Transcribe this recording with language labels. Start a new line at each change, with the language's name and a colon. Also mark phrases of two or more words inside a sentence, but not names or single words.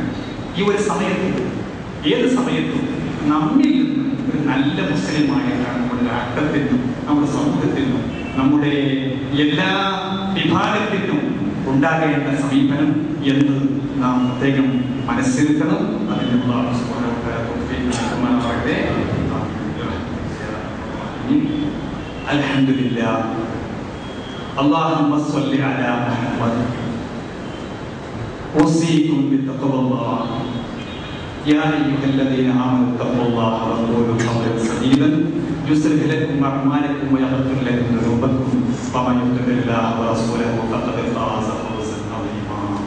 Malayalam: ഈ ഒരു സമയത്ത്, ഏത് സമയത്തും നമ്മിൽ നിന്ന് ഒരു നല്ല മുസ്ലിമായിട്ടാണ് നമ്മുടെ രാഷ്ട്രത്തിനും നമ്മുടെ സമൂഹത്തിനും നമ്മുടെ എല്ലാ വിഭാഗത്തിനും ഉണ്ടാകേണ്ട സമീപനം എന്ന് നാം പ്രത്യേകം മനസ്സിരുത്തണം. അതിന് അല്ലാഹു
Arabic: سبحانه وتعالى
Malayalam: തൗഫീഖ് നൽകുമാറാകട്ടെ.
Arabic: الحمد لله. اللهم صل على محمد. أوصيكم بتقوى الله يا أيها الذين آمنوا اتقوا الله وقولوا قولا سديدا يصلح لكم أعمالكم ويغفر لكم ذنوبكم ومن يطع الله ورسوله فقد فاز فوزا عظيما.